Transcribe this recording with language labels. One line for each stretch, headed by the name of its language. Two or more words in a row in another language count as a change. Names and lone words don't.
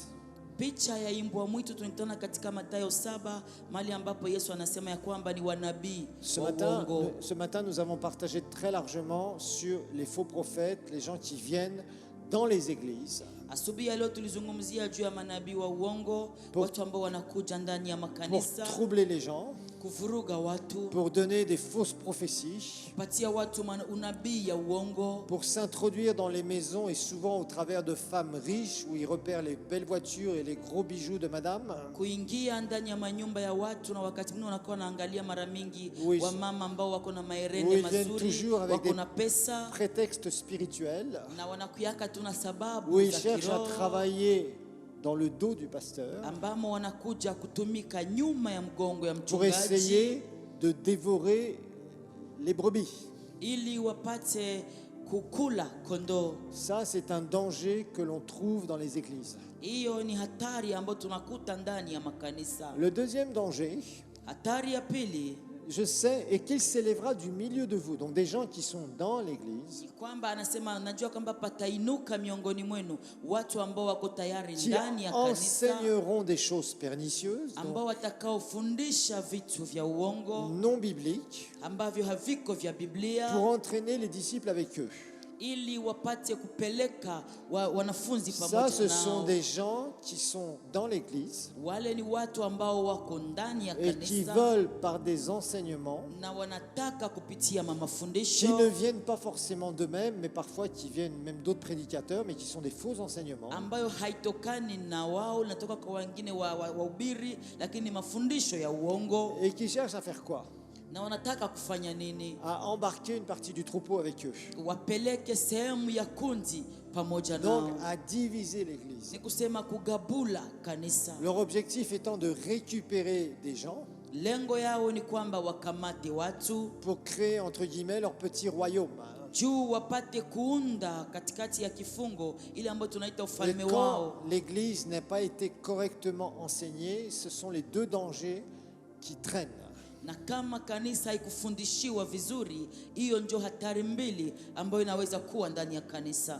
Swahili: Picha ya imbwa mwitu tunaitana katika Mathayo 7, mahali ambapo Yesu anasema ya kwamba ni wanabii wa uongo.
French: Ce matin, nous avons partagé très largement sur les faux prophètes, les gens qui viennent dans les églises
Swahili: Asubuhi ya leo tulizungumzia juu ya manabii wa uongo, watu ambao wanakuja ndani ya
French: pour
Swahili: makanisa
French: troubler les gens,
Swahili: kuvuruga watu,
French: pour donner des fausses prophéties,
Swahili: kupatia watu unabii ya uongo,
French: pour s'introduire dans les maisons et souvent au travers de femmes riches où ils repèrent les belles voitures et les gros bijoux de madame.
Swahili: kuingia ndani ya manyumba ya watu, na wakati mwingine wanakuwa wanaangalia mara mingi
French: Oui.
Swahili: wamama ambao wako na
French: Oui,
Swahili: mahereni
French: ils viennent
Swahili: mazuri,
French: toujours avec
Swahili: wako
French: des
Swahili: na pesa,
French: prétextes spirituels,
Swahili: na wanakuyaka tuna sababu
French: où ils
Swahili: za
French: cherchent à
Swahili: kiroho,
French: travailler dans le dos du pasteur
Swahili: ambamo wanakuja kutumika nyuma ya mgongo ya
French: pour
Swahili: mchungaji
French: essayer de dévorer les brebis.
Swahili: ili wapate kukula kondoo.
French: Ça, c'est un danger que l'on trouve dans les églises.
Swahili: Hiyo ni hatari ambayo tunakuta ndani ya makanisa.
French: Le deuxième danger,
Swahili: Hatari ya pili
French: je sais, et qu'il s'élèvera du milieu de vous, donc des gens qui sont dans l'église,
Swahili: ni kwamba anasema, najua kwamba patainuka miongoni mwenu watu ambao wako tayari
French: qui
Swahili: ndani ya kanisa,
French: enseigneront des choses pernicieuses,
Swahili: ambao
French: donc
Swahili: watakaofundisha vitu vya uongo
French: non bibliques,
Swahili: ambavyo haviko vya
French: pour
Swahili: Biblia,
French: entraîner les disciples avec eux.
Swahili: ili wapate kupeleka wanafunzi
French: Ça,
Swahili: pamoja
French: ce sont
Swahili: nao.
French: des gens qui sont dans l'église
Swahili: Wale ni watu ambao wako ndani ya
French: et qui
Swahili: kanisa
French: veulent, par des enseignements,
Swahili: na wanataka kupitia
French: qui
Swahili: mafundisho
French: ne viennent pas forcément d'eux-mêmes, mais parfois qui viennent même d'autres prédicateurs, mais qui sont des faux enseignements,
Swahili: ambayo haitokani na wao, natoka kwa wengine wahubiri, lakini mafundisho ya uongo.
French: et qui cherchent à faire quoi?
Swahili: Na wanataka kufanya nini?
French: À embarquer une partie du troupeau avec eux.
Swahili: Wapeleke sehemu ya kundi pamoja
French: Donc,
Swahili: nao,
French: à diviser l'église.
Swahili: ni kusema kugabula kanisa.
French: Leur objectif étant de récupérer des gens
Swahili: Lengo yao ni kwamba wakamate watu
French: pour créer, entre guillemets, leur petit royaume.
Swahili: juu wapate kuunda katikati ya kifungo ile ambayo tunaita
French: Et
Swahili: ufalme
French: quand
Swahili: wao.
French: l'Église n'a pas été correctement enseignée, ce sont les deux dangers qui traînent.
Swahili: Na kama kanisa haikufundishiwa vizuri, hiyo ndio hatari mbili ambayo inaweza kuwa ndani ya kanisa.